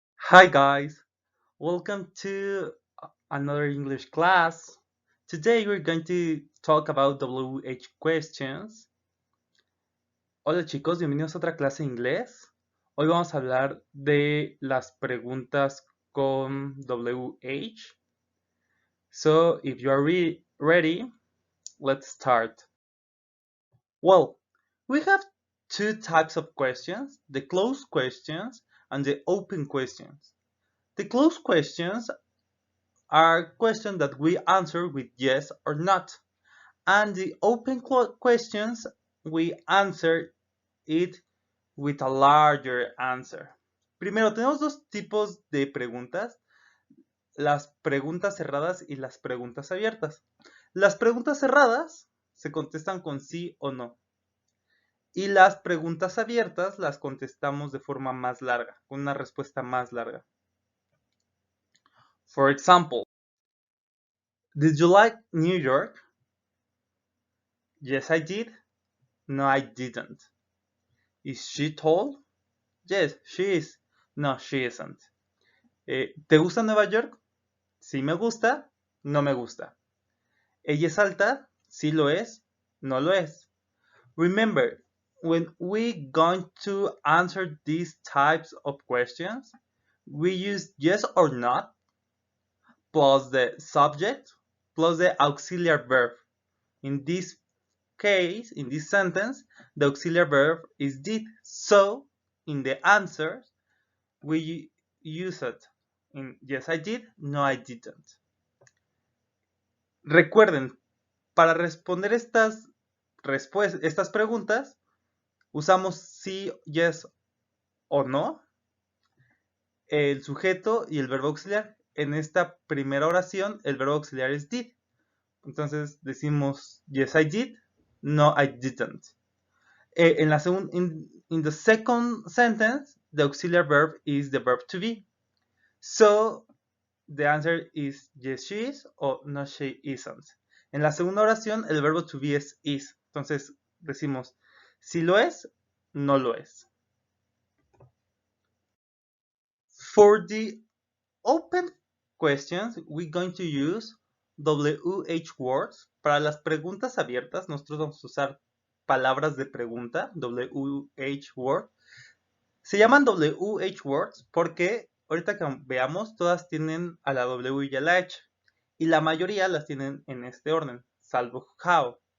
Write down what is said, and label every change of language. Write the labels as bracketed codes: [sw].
[en] Hi guys, welcome to another English class. Today we're going to talk about WH questions. [es] Hola chicos, bienvenidos a otra clase de inglés. Hoy vamos a hablar de las preguntas con WH. [en] So if you are ready, let's start. Well, we have two types of questions, the closed questions and the open questions. The closed questions are questions that we answer with yes or not. And the open questions, we answer it with a larger answer. [es] Primero, tenemos dos tipos de preguntas, las preguntas cerradas y las preguntas abiertas. Las preguntas cerradas se contestan con sí o no. Y las preguntas abiertas las contestamos de forma más larga, con una respuesta más larga. [en] For example, did you like New York? Yes, I did. No, I didn't. Is she tall? Yes, she is. No, she isn't. [es] ¿Te gusta Nueva York? Sí me gusta, no me gusta. ¿Ella es alta? Sí lo es, no lo es. [en] Remember, when we going to answer these types of questions, we use yes or not plus the subject plus the auxiliary verb. In this case, in this sentence, the auxiliary verb is did. So, in the answers, we use it in yes I did, no I didn't. [es] Recuerden, para responder estas preguntas, usamos sí, yes o no, el sujeto y el verbo auxiliar. En esta primera oración, el verbo auxiliar es did. Entonces decimos [en] yes I did, no I didn't. In the second sentence, the auxiliary verb is the verb to be. So the answer is yes she is o no she isn't. [es] En la segunda oración el verbo to be es is. Entonces decimos si lo es, no lo es. [en] For the open questions, we're going to use WH words. [es] Para las preguntas abiertas, nosotros vamos a usar palabras de pregunta, WH word. Se llaman WH words porque ahorita que veamos, todas tienen a la W y a la H. Y la mayoría las tienen en este orden, salvo how.